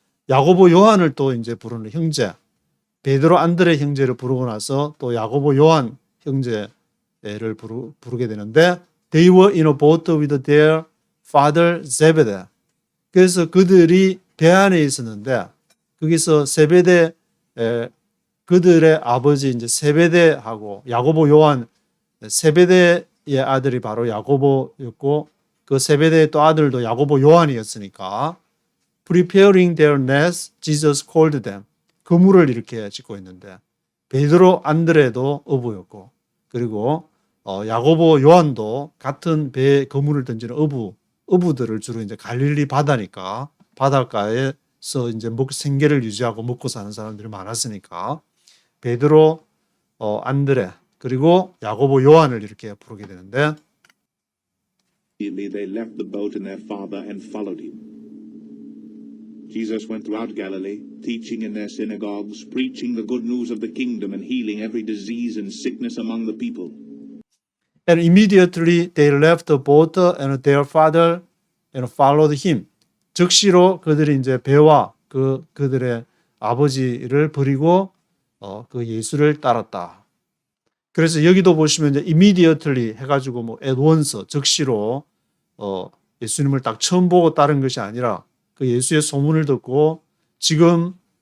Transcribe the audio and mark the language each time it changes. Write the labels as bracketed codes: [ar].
[ko] 야고보 요한을 또 이제 부르는 형제. 베드로 안드레 형제를 부르고 나서 또 야고보 요한 형제를 부르게 되는데 [en] they were in a boat with their father Zebedee. [ko] 그래서 그들이 배 안에 있었는데 거기서 세베대 그들의 아버지 이제 세베대하고 야고보 요한 세베대의 아들이 바로 야고보였고 그 세베대의 또 아들도 야고보 요한이었으니까 [en] preparing their nets, Jesus called them. [ko] 그물을 이렇게 짓고 있는데 베드로 안드레도 어부였고 그리고 야고보 요한도 같은 배에 그물을 던지는 어부들을 주로 이제 갈릴리 바다니까 바닷가에서 이제 생계를 유지하고 먹고 사는 사람들이 많았으니까 베드로 안드레 그리고 야고보 요한을 이렇게 부르게 되는데 [en] they left the boat and their father and followed him. Jesus went throughout Galilee, teaching in their synagogues, preaching the good news of the kingdom and healing every disease and sickness among the people. And immediately they left the boat and their father and followed him. [ko] 즉시로 그들이 이제 배와 그들의 아버지를 버리고 그 예수를 따랐다. 그래서 여기도 보시면 이제 immediately 해가지고 뭐 at once 즉시로 예수님을 딱 처음 보고 따른 것이 아니라 그 예수의 소문을 듣고 지금